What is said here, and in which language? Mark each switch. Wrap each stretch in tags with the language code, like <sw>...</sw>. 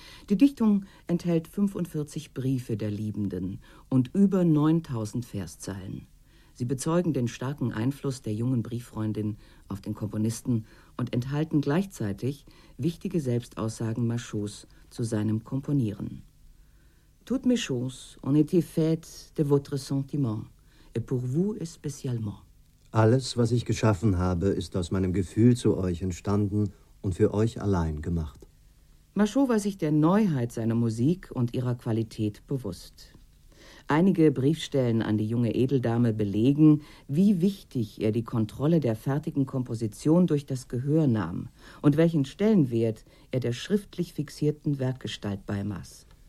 <de>Die Dichtung enthält 45 Briefe der Liebenden und über 9000 Verszeilen. Sie bezeugen den starken Einfluss der jungen Brieffreundin auf den Komponisten und enthalten gleichzeitig wichtige Selbstaussagen Machauts zu seinem Komponieren.</de> <fr>Toutes mes choses ont été faites de votre sentiment et pour vous spécialement.</fr> <de>Alles, was ich geschaffen habe, ist aus meinem Gefühl zu euch entstanden und für euch allein gemacht. Machaut war sich der Neuheit seiner Musik und ihrer Qualität bewusst. Einige Briefstellen an die junge Edeldame belegen, wie wichtig er die Kontrolle der fertigen Komposition durch das Gehör nahm und welchen Stellenwert er der schriftlich fixierten Werkgestalt beimaß.</de>